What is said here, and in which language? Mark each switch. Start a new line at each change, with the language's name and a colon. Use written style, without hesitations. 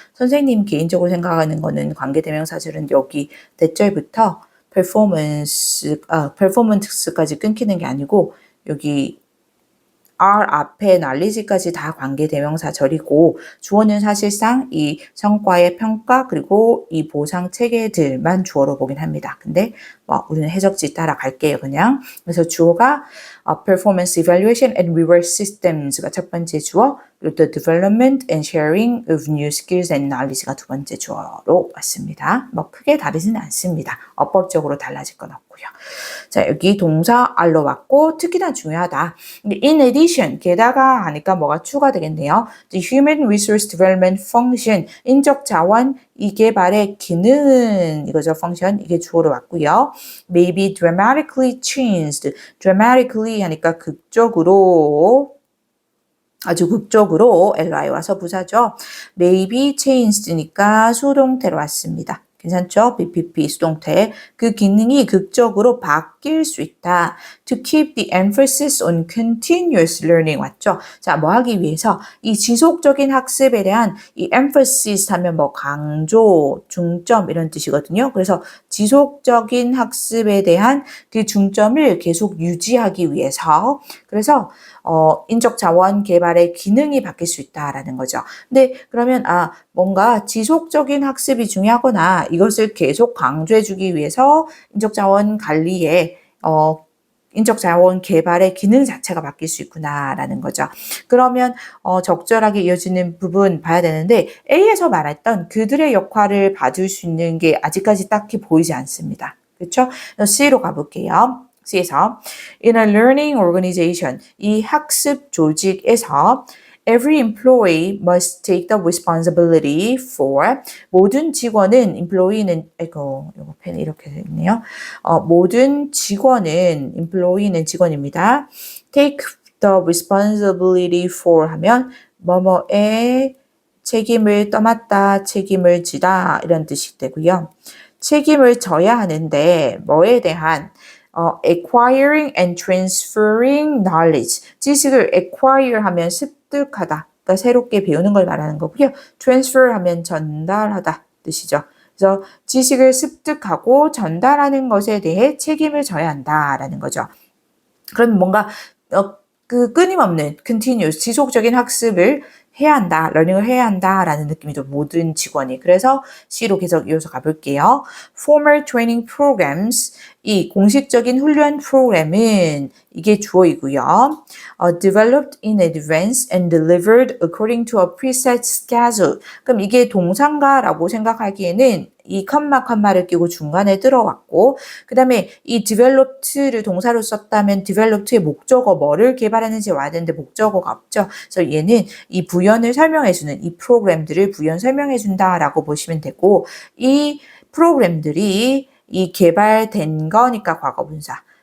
Korean: 선생님 개인적으로 생각하는 거는 관계대명사절은 여기 대절부터 performance까지 끊기는 게 아니고 여기 R 앞에 knowledge까지 다 관계대명사절이고 주어는 사실상 이 성과의 평가 그리고 이 보상 체계들만 주어로 보긴 합니다. 근데 우리는 해석지 따라갈게요. 그냥. 그래서 주어가
English: performance evaluation and reward systems가
Korean: 첫 번째 주어 그리고
English: the development and sharing of new skills and knowledge가
Korean: 두 번째 주어로 왔습니다. 크게 다르지는 않습니다. 어법적으로 달라질 건 없고요. 자, 여기 동사 R로 왔고 특히나 중요하다.
English: In addition,
Korean: 게다가 하니까 뭐가 추가되겠네요.
English: The human resource development function,
Korean: 인적 자원 이 개발의 기능 이거죠. function 이게 주어로 왔고요.
English: May be dramatically changed.
Korean: dramatically 하니까 극적으로 아주 극적으로 LI 와서 부사죠.
English: May be changed
Korean: 니까 수동태로 왔습니다. 괜찮죠? BPP 수동태. 그 기능이 극적으로 바뀔 수 있다.
English: To keep the emphasis on continuous learning
Korean: 맞죠? 자, 뭐 하기 위해서 이 지속적인 학습에 대한 이 emphasis 하면 뭐 강조, 중점 이런 뜻이거든요. 그래서 지속적인 학습에 대한 그 중점을 계속 유지하기 위해서 그래서 인적 자원 개발의 기능이 바뀔 수 있다라는 거죠. 근데 그러면 뭔가 지속적인 학습이 중요하거나 이것을 계속 강조해 주기 위해서 인적 자원 관리에 인적 자원 개발의 기능 자체가 바뀔 수 있구나라는 거죠. 그러면 적절하게 이어지는 부분 봐야 되는데 A에서 말했던 그들의 역할을 봐줄 수 있는 게 아직까지 딱히 보이지 않습니다. 그렇죠? C로 가볼게요. C에서
English: In a learning organization,
Korean: 이 학습 조직에서
English: Every employee must take the responsibility for
Korean: 모든 직원은 employee는 이거 펜이 이렇게 되어 있네요. 모든 직원은 employee는 직원입니다.
English: Take the responsibility for
Korean: 하면 뭐뭐의 책임을 떠맡다, 책임을 지다 이런 뜻이 되고요. 책임을 져야 하는데 뭐에 대한
English: acquiring and transferring knowledge.
Korean: 지식을 acquire 하면 습득하다. 그러니까 새롭게 배우는 걸 말하는 거고요. transfer 하면 전달하다 뜻이죠. 그래서 지식을 습득하고 전달하는 것에 대해 책임을 져야 한다라는 거죠. 그럼 뭔가 그 끊임없는 continuous 지속적인 학습을 해야 한다, 러닝을 해야 한다라는 느낌이죠. 모든 직원이. 그래서 C로 계속 이어서 가볼게요.
English: Formal training programs,
Korean: 이 공식적인 훈련 프로그램은 이게 주어이고요.
English: Developed in advance and delivered according to a preset schedule.
Korean: 그럼 이게 동사인가라고 생각하기에는 이 컴마를 끼고 중간에 들어왔고 그 다음에 이 developed를 동사로 썼다면 developed의 목적어 뭐를 개발했는지 와야 되는데 목적어가 없죠. 그래서 얘는 이 부연을 설명해주는 이 프로그램들을 부연 설명해준다라고 보시면 되고 이 프로그램들이 이 개발된 거니까 과거분사.